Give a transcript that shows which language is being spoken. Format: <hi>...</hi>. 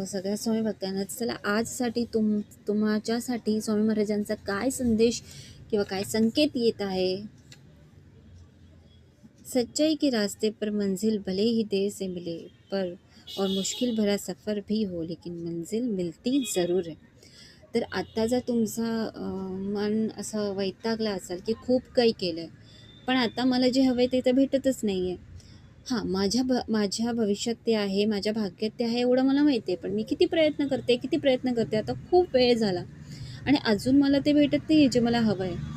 <mr>सगळ्या स्वामी भक्तांना चला आजसाठी तुमच्यासाठी स्वामी महाराजांचा काय संदेश किंवा काय संकेत येत आहे.</mr> <hi>सच्चाई के रास्ते पर मंजिल भले ही देर से मिले पर और मुश्किल भरा सफ़र भी हो लेकिन मंजिल मिलती ज़रूर है.</hi> <mr>तर आता जर तुमचं मन असं वैतागलं असेल की खूप काही केलं पण आता मला जे हवं आहे ते तर भेटतच नाही आहे. हां, माझ्या भविष्यात ते आहे, माझ्या भाग्यात ते आहे एवढं मला माहिती आहे. पण मी किती प्रयत्न करते. आता खूप वेळ झाला आणि अजून मला ते भेटत नाही आहे जे मला हवं आहे.</mr>